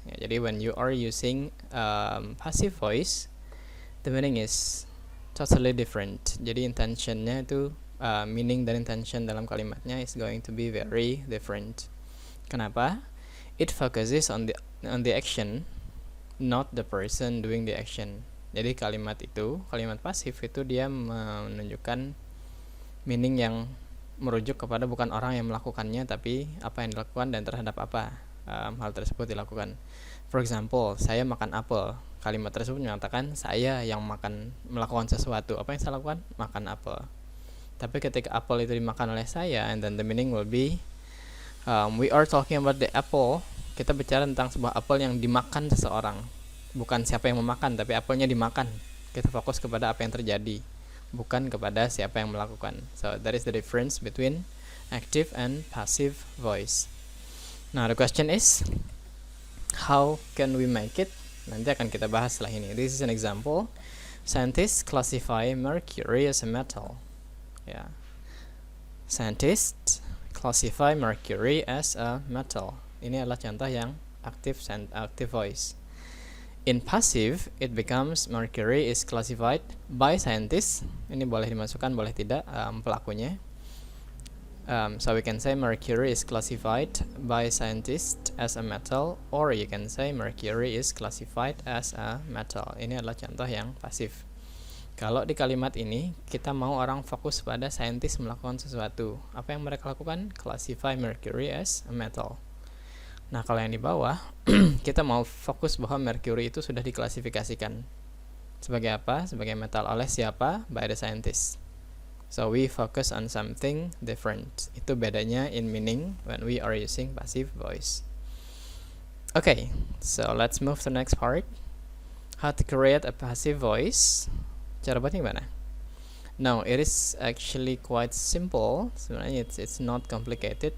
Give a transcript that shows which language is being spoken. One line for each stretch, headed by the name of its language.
Indonesian: Ya, jadi
English: when you are using passive voice, the meaning is totally different.
Indonesian: Jadi intentionnya itu
English: meaning dan intention
Indonesian: dalam kalimatnya
English: is going to be very different.
Indonesian: Kenapa?
English: It focuses on the action, not the person doing the action.
Indonesian: Jadi kalimat pasif itu dia menunjukkan meaning yang merujuk kepada bukan orang yang melakukannya, tapi apa yang dilakukan dan terhadap apa hal tersebut dilakukan.
English: For example,
Indonesian: saya makan apel. Kalimat tersebut menyatakan saya yang melakukan sesuatu. Apa yang saya lakukan? Makan apel. Tapi ketika apel itu dimakan oleh saya,
English: and then the meaning will be we are talking about the apple.
Indonesian: Kita bicara tentang sebuah apel yang dimakan seseorang. Bukan siapa yang memakan, tapi apelnya dimakan. Kita fokus kepada apa yang terjadi, bukan kepada siapa yang melakukan.
English: So that is the difference between active and passive voice. Now the question is, how can we make it?
Indonesian: Nanti akan kita bahas setelah ini.
English: This is an example. Scientists classify mercury as a metal. Yeah. Scientists classify mercury as a metal.
Indonesian: Ini adalah contoh yang active voice.
English: In passive, it becomes mercury is classified by scientists.
Indonesian: Ini boleh dimasukkan, boleh tidak pelakunya.
English: So we can say mercury is classified by scientists as a metal, or you can say mercury is classified as a metal.
Indonesian: Ini adalah contoh yang pasif. Kalau di kalimat ini kita mau orang fokus pada scientist melakukan sesuatu, apa yang mereka lakukan?
English: Classify mercury as a metal.
Indonesian: Nah, kalau yang di bawah kita mau fokus bahwa mercury itu sudah diklasifikasikan sebagai apa? Sebagai metal oleh siapa?
English: By the scientist. So we focus on something different.
Indonesian: Itu bedanya
English: in meaning when we are using passive voice. Okay, so let's move to the next part. How to create a passive voice.
Indonesian: Cara buatnya gimana?
English: Now, it is actually quite simple.
Indonesian: Sebenarnya
English: it's not complicated.